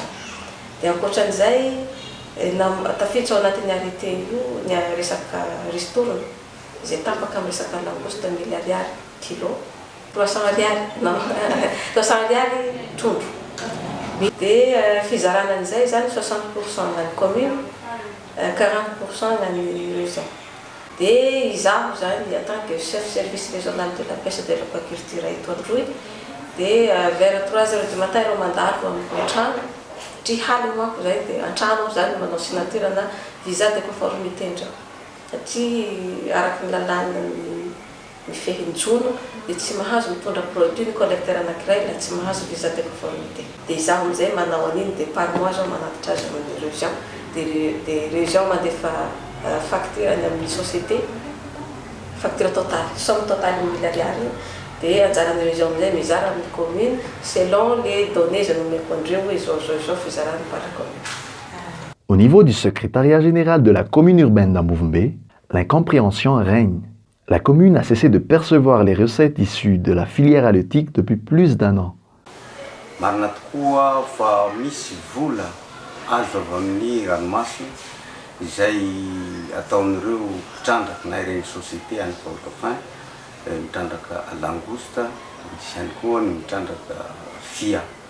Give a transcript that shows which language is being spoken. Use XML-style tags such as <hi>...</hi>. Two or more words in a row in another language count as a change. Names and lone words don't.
<mg>Dia ankoatran'izay tafiditra ao anatin'ny arrêté io ny resaka ristourne zay tapaka amin'ny resaka langouste 1000 ariary kilo, 300 ariary non 300 ariary trondro. Dia fizarana an'izay zany 60% ngany commune, 40% ngany région. Dia izaho zany</mg> <fr>en tant que chef service régional de la pêche et de l'aquaculture</fr> <mg>eto Androy dia</mg> <fr>vers 3h du matin</fr> <mg>ireo mandalo amin'ny antrano satria haly manko zay dia antrano zany manao signature na</mg> <fr>visa de conformité</fr> <mg>ndrao satria araky ny lalàna mifehy ny jono dia tsy mahazo mitondra produit ny collecteur anankiray la tsy mahazo</mg> <fr>visa de conformité.</fr> <mg>Dia izaho amin'izay manao an'iny dia</mg> <fr>par mois</fr> <mg>zao manatitra azy amin'ny région dia région mandefa facture any amin'ny société,</mg> <fr>facture totale, somme totale</fr> <mg>1000 ariary dia anjaran'ireo izy amin'izay mizara amin'ny commune</mg> <fr>selon les données</fr> <mg>zay nomeko andreo hoe izao fizarany</mg> <fr>par la commune. Au niveau du secrétariat général de la commune urbaine d'Ambovumbe, l'incompréhension règne. La commune a cessé de percevoir les recettes issues de la filière halieutique depuis plus d'1 an.</fr> <mg>Marina tokoa fa misy vola azo avy amin'ny ranomasina izay ataon'ireo mpitrandraka na ireny société any Port-au-Prince mitrandraka langouste, misy ihany koa ny mitrandraka fia.</mg>